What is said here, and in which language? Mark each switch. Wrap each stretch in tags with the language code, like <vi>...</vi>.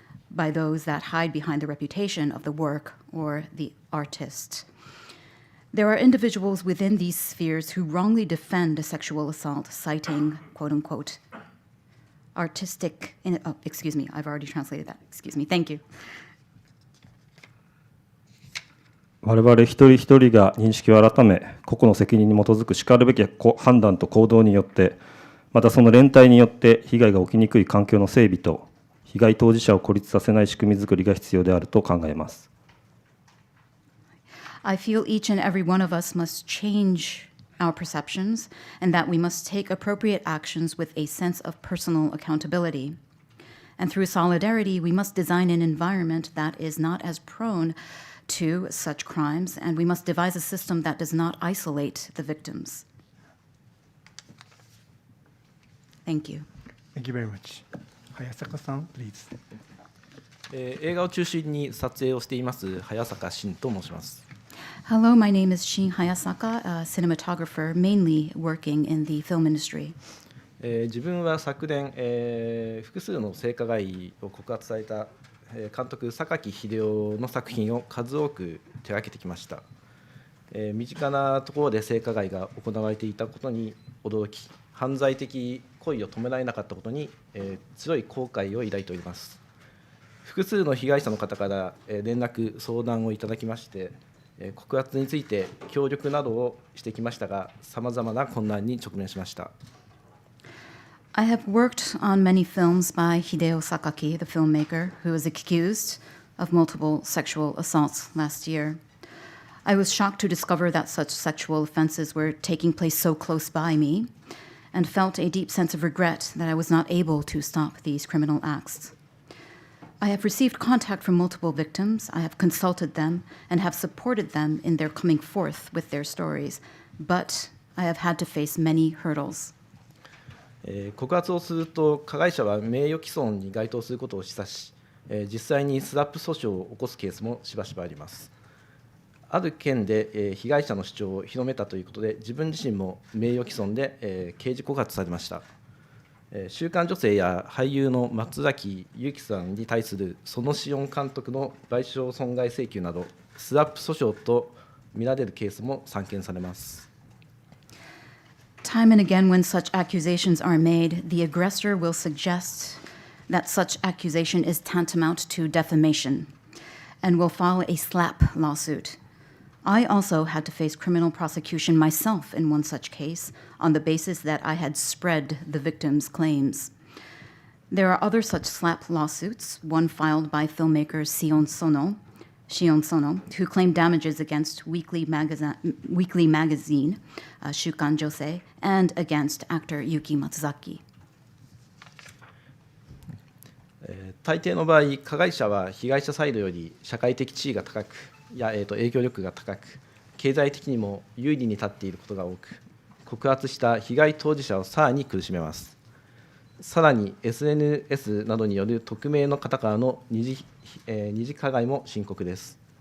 <en>by those that hide behind the reputation of the work or the artist. There are individuals within these spheres who wrongly defend a sexual assault, citing, quote unquote, artistic, excuse me, I've already translated that. Excuse me, thank you.</en> <ja>我々一人一人が認識を改め、個々の責任に基づくしかるべき判断と行動によって、またその連帯によって被害が起きにくい環境の整備と、被害当事者を孤立させない仕組み作りが必要であると考えます。</ja> <en>I feel each and every one of us must change our perceptions and that we must take appropriate actions with a sense of personal accountability. And through solidarity, we must design an environment that is not as prone to such crimes, and we must devise a system that does not isolate the victims. Thank you. Thank you very much. Hayasaka-san, please.</en> <ja>映画を中心に撮影をしています早坂慎と申します。</ja> <en>Hello, my name is Shin Hayasaka, a cinematographer mainly working in the film industry.</en> <ja>自分は昨年、複数の性加害を告発された監督榊英夫の作品を数多く手掛けてきました。身近なところで性加害が行われていたことに驚き、犯罪的行為を止められなかったことに、強い後悔を抱いております。複数の被害者の方から連絡相談をいただきまして、告発について協力などをしてきましたが、さまざまな困難に直面しました。</ja> <en>I have worked on many films by Hideo Sakaki, the filmmaker, who was accused of multiple sexual assaults last year. I was shocked to discover that such sexual offenses were taking place so close by me, and felt a deep sense of regret that I was not able to stop these criminal acts. I have received contact from multiple victims, I have consulted them, and have supported them in their coming forth with their stories, but I have had to face many hurdles.</en> <ja>告発をすると加害者は名誉毀損に該当することを示唆し、実際にスラップ訴訟を起こすケースもしばしばあります。ある件で被害者の主張を広めたということで、自分自身も名誉毀損で刑事告発されました。週刊女性や俳優の松崎悠希さんに対するそのシオン監督の賠償損害請求など、スラップ訴訟と見られるケースも散見されます。</ja> <en>Time and again, when such accusations are made, the aggressor will suggest that such accusation is tantamount to defamation and will file a slap lawsuit. I also had to face criminal prosecution myself in one such case on the basis that I had spread the victim's claims. There are other such slap lawsuits, one filed by filmmaker Shion Sono, who claimed damages against Weekly Magazine, Shukan Josei, and against actor Yuki Matsuzaki.</en> <ja>大抵の場合、加害者は被害者サイドより社会的地位が高く、影響力が高く、経済的にも有利に立っていることが多く、告発した被害当事者をさらに苦しめます。さらに SNS などによる匿名の方からの二次加害も深刻です。</ja>